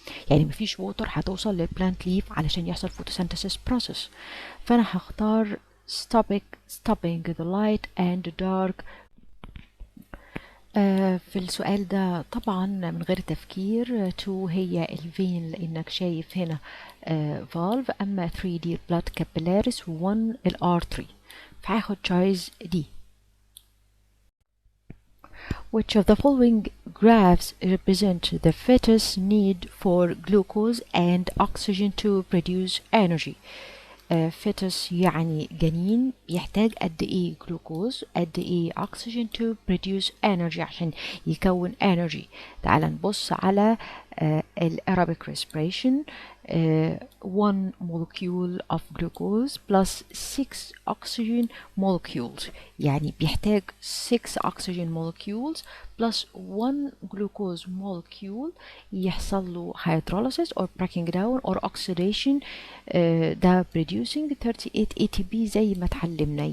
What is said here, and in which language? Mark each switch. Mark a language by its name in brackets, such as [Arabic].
[Arabic] يعني مفيش ووتر هتوصل للبلانت ليف علشان يحصل photosynthesis process. فانا هختار [English] stopping the light and dark. [Arabic] في السؤال ده طبعا من غير تفكير 2 هي الفين، لانك شايف هنا valve، اما 3 دي blood capillaries، و1 الارتري، فهاخد choice دي. [English] Which of the following graphs represent the fetus need for glucose and oxygen to produce energy؟ fetus [Arabic] يعني جنين بيحتاج قد ايه جلوكوز، قد ايه [English] oxygen to produce energy [Arabic] عشان يكون [English] energy. [Arabic] تعال نبص على aerobic respiration. [English] 1 molecule of glucose plus 6 oxygen molecules، [Arabic] يعني بيحتاج [English] 6 oxygen molecules plus 1 glucose molecule [Arabic] يحصل له [English] hydrolysis or breaking down or oxidation، ده producing 38 ATP [Arabic] زي ما اتعلمنا.